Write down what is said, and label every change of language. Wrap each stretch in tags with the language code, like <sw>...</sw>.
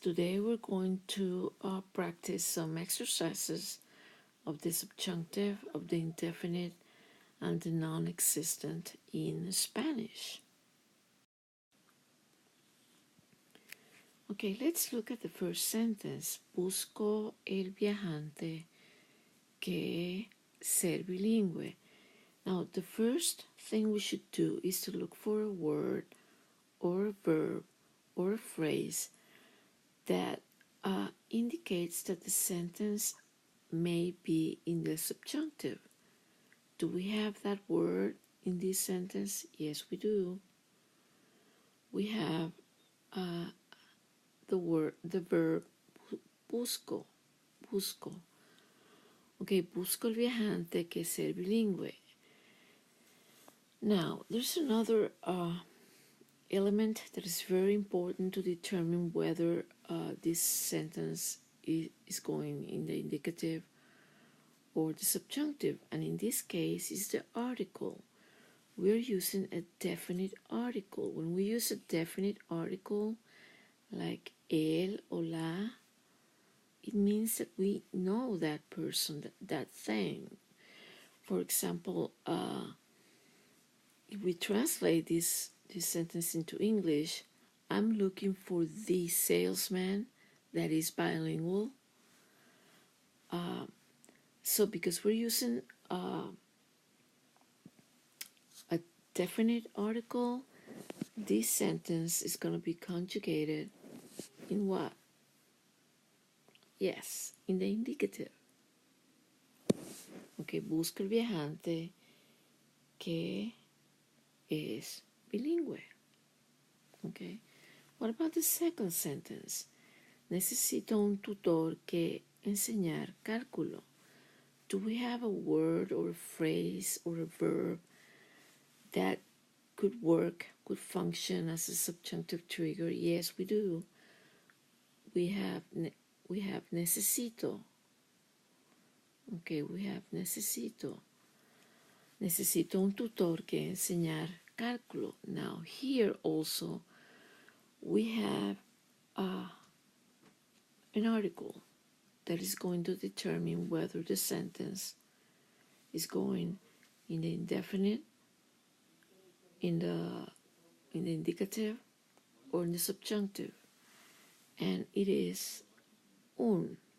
<en>Today we're going to practice some exercises of the subjunctive, of the indefinite, and the non-existent in Spanish. Okay, let's look at the first sentence.</en> <es>Busco el viajante que ser bilingüe.</es> <en>Now, the first thing we should do is to look for a word or a verb or a phrase that indicates that the sentence may be in the subjunctive. Do we have that word in this sentence? Yes, we do. We have the verb busco, busco.</en> <es>Okay, busco el viajante que ser bilingüe.</es> <en>Now, there's another element that is very important to determine whether this sentence is going in the indicative or the subjunctive, and in this case is the article. We're using a definite article. When we use a definite article like él or la, it means that we know that person, that thing. For example, if we translate this sentence into English, I'm looking for the salesman that is bilingual. So because we're using a definite article, this sentence is going to be conjugated in what? Yes, in the indicative.</en> <es>Okay, busca el viajante que es bilingüe.</es> <en>Okay, what about the second sentence?</en> <es>Necesito un tutor que enseñar cálculo.</es> <en>Do we have a word or a phrase or a verb that could work, could function as a subjunctive trigger? Yes, we do. We have necesito. Okay, we have necesito.</en> <es>Necesito un tutor que enseñar cálculo.</es> <en>Now here also we have an article that is going to determine whether the sentence is going in the indefinite, in the indicative, or in the subjunctive, and it is un.</en>